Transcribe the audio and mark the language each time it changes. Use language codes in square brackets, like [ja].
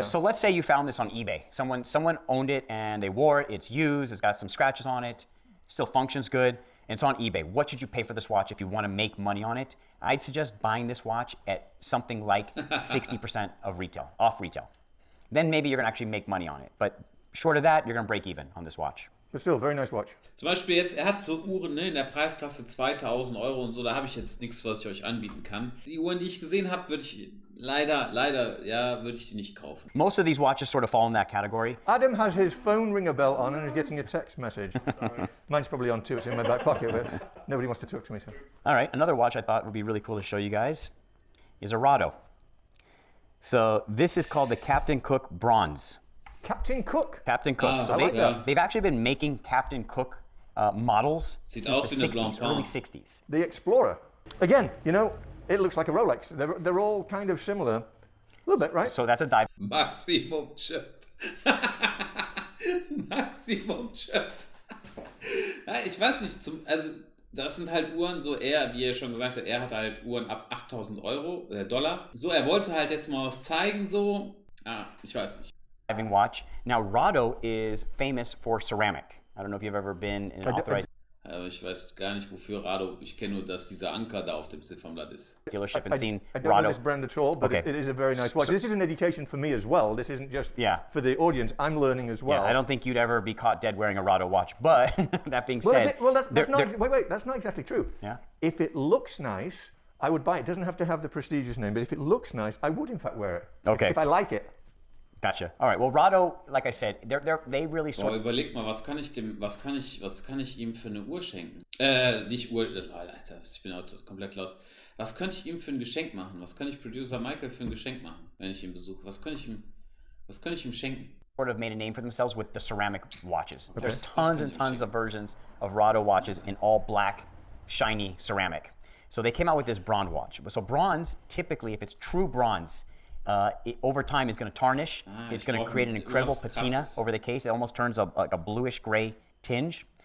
[en] So let's say you found this on eBay. Someone owned it and they wore it, it's used, it's got some scratches on it, it still functions good, and it's on eBay. What should you pay for this watch if you want to make money on it? I'd suggest buying this watch at something like 60% of retail, off retail. Then maybe you're going to actually make money on it. But short of that, you're going to break even on this watch. But still, very nice watch. [de] Zum Beispiel jetzt, er hat so Uhren in der Preisklasse 2.000 Euro und so, da habe ich jetzt nichts, was ich euch anbieten kann. Die Uhren, die ich gesehen habe, würde ich leider, würde ich die nicht kaufen. [en] Most of these watches sort of fall in that category. Adam has his phone ringer bell on and is getting a text message. Mine's probably on too, it's in my back pocket, but nobody wants to talk to me. So. All right, another watch I thought would be really cool to show you guys is a Rado. So this is called the Captain Cook Bronze. Captain Cook. Captain Cook. So they've actually been making Captain Cook models since the 60s, early 60s. The Explorer. Again, you know, it looks like a Rolex. They're all kind of similar. A little bit, right? So that's a dive. Maximum Chip. Maximum Chip. [de] Ja, ich weiß nicht, also das sind halt Uhren, so er, wie er schon gesagt hat, er hat halt Uhren ab 8.000 Euro, Dollar. So, er wollte halt jetzt mal was zeigen, so, ich weiß nicht. [en] Diving watch. Now Rado is famous for ceramic. I don't know if you've ever been in an authorized [de] Ich weiß gar nicht, wofür Rado, ich kenne nur, dass dieser Anker da auf dem Ziffernblatt ist. [en] dealership and seen I don't know Rado. this brand at all, but Okay. it is a very nice watch. This is an education for me as well. This isn't just Yeah. for the audience. I'm learning as well. Yeah, I don't think you'd ever be caught dead wearing a Rado watch. But that being said, that's not. Wait, that's not exactly true. Yeah. If it looks nice, I would buy it. It doesn't have to have the prestigious name, but if it looks nice, I would in fact wear it. Okay. If I like it. Gotcha. All right. Well, Rado, like I said, they really [de] Boah, [en] sort. [de] überleg mal, was kann ich ihm für eine Uhr schenken? Nicht Uhr, Alter, ich bin auch komplett lost. Was könnte ich ihm für ein Geschenk machen? Was kann ich Producer Michael für ein Geschenk machen, wenn ich ihn besuche? Was könnte ich ihm schenken? [en] Sort of made a name for themselves with the ceramic watches. Okay. There's tons and tons of versions of Rado watches in all black, shiny ceramic. So they came out with this bronze watch. So bronze, typically, if it's true bronze, over time is going to tarnish. It's going to create an incredible patina over the case. It almost turns like a bluish gray tinge.